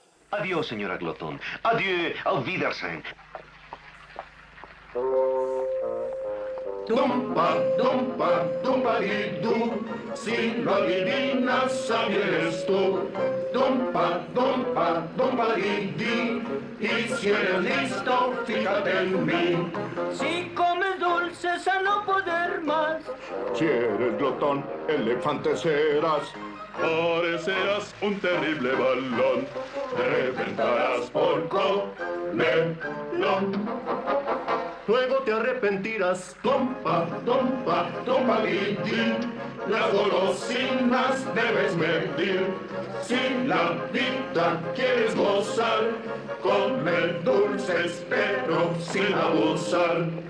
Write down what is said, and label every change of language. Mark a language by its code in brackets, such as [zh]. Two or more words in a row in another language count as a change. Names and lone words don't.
[es] Adiós, señora Glotón. Adieu, [de] auf Wiedersehen. [es] Dumpa, dumpa, dumpa-di-du, si lo adivinas, sabes tú. Dumpa, dumpa, dumpa-di-di, y si eres listo, fíjate en mí. Si comes dulces a no poder más, Si eres glotón, elefante serás. Parecerás un terrible balón, reventarás por comerlo. Luego te arrepentirás, tompa, tompa, tompa, di. Las golosinas debes medir. Si la vida quieres gozar, come dulces pero sin abusar.